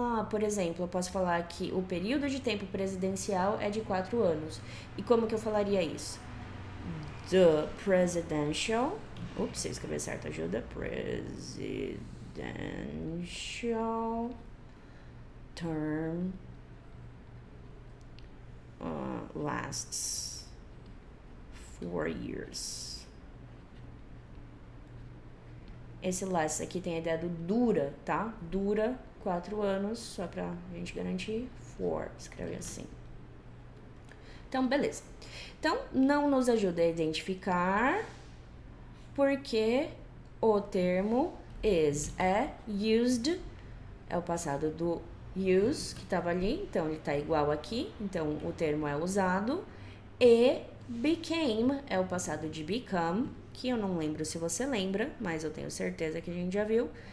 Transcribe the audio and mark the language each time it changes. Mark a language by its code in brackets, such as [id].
[pt] Por exemplo, eu posso falar que o período de tempo presidencial é de 4 anos. E como que eu falaria isso? [en] The presidential... [pt] Ups, se eu escrever certo ajuda. [en] Presidential term lasts 4 years. [pt] Esse lasts aqui tem a ideia do dura, tá? Dura 4 anos, só pra gente garantir. 4, escreve assim. Então, beleza. Então, não nos ajuda a identificar porque o termo is, used, é o passado do use, que estava ali, então ele está igual aqui, então o termo é usado, e became é o passado de become, que eu não lembro se você lembra, mas eu tenho certeza que a gente já viu.